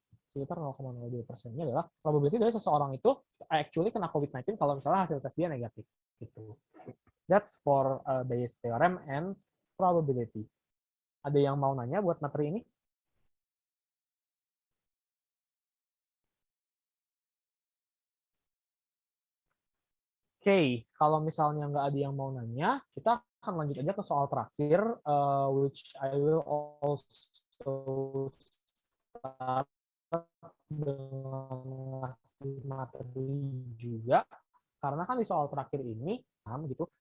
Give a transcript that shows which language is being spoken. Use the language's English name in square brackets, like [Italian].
[Indonesian] Sekitar 0,02%. Ini adalah probability dari seseorang itu actually kena COVID-19 kalau misalnya hasil tes dia negatif. Gitu. [English] That's for Bayes theorem and probability. [Indonesian] Ada yang mau nanya buat materi ini? Oke, kalau misalnya nggak ada yang mau nanya, kita akan lanjut aja ke soal terakhir, [English] which I will also start [Indonesian] dengan materi juga, karena kan di soal terakhir ini gitu.